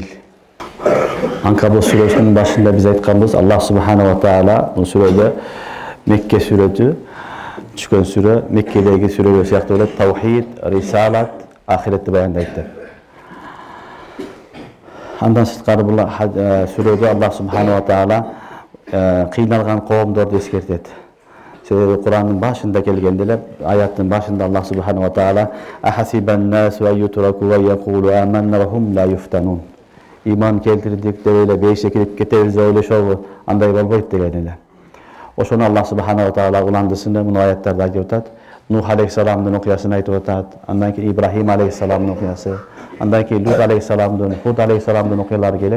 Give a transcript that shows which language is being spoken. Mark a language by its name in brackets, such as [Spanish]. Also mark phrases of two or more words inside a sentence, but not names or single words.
[Kyrgyz] Анкабут сүрөсүнүн башында биз айтканбыз, [Arabic] الله سبحانه وتعالى [Kyrgyz] бул сүрөдө Мекке сүрөтү түшкөн сүрө, Меккедеги сүрөлөр сыяктуу эле таухид, рисалат, ахиретти баяндайт деп. Андан сырткары бул сүрөдө [Arabic] الله سبحانه وتعالى [Kyrgyz] кыйналган коомдорду эскертет. Себеби Курандын башында келгенде эле, аяттын башында [Arabic] الله سبحانه وتعالى أحسب الناس أن يتركوا ويقولوا آمنا وهم لا يفتنون." [Kyrgyz] Иман келтирдик деп эле бейишке кирип кетебиз деп ойлошобу, андай болбойт деген эле. Ошону [Arabic] الله سبحانه وتعالى [Kyrgyz] уландысында мына аяттарда айтып атат. Нух алейхиссаламдын окуясын айтып атат, андан кийин Ибрахим алейхиссаламдын окуясы, андан кийин Лут алейхиссаламдын, Худ алейхиссаламдын окуялары келет.